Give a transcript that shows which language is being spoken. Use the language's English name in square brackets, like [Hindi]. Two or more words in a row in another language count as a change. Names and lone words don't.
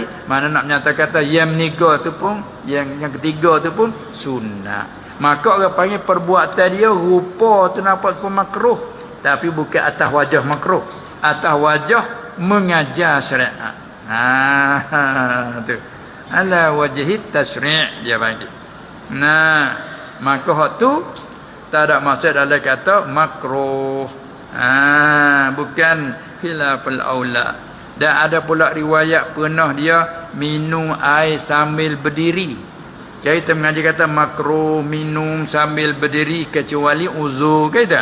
[Malay] Mana nak menyatakan kata yang meniga tu pun, yang ketiga tu pun sunnah. Maka orang panggil perbuatan dia rupa tu nampak pun makruh, tapi bukan atas wajah makruh, atas wajah mengajar syariat. Tu [Arabic] على وجه التشريع' [Malay] dia panggil. Maka hak tu tak ada maksud dalam kata makruh. Bukan [Arabic] خلاف الأولى. [Malay] Dan ada pula riwayat pernah dia minum air sambil berdiri. Jadi kita mengaji kata makruh minum sambil berdiri kecuali uzur ke tak?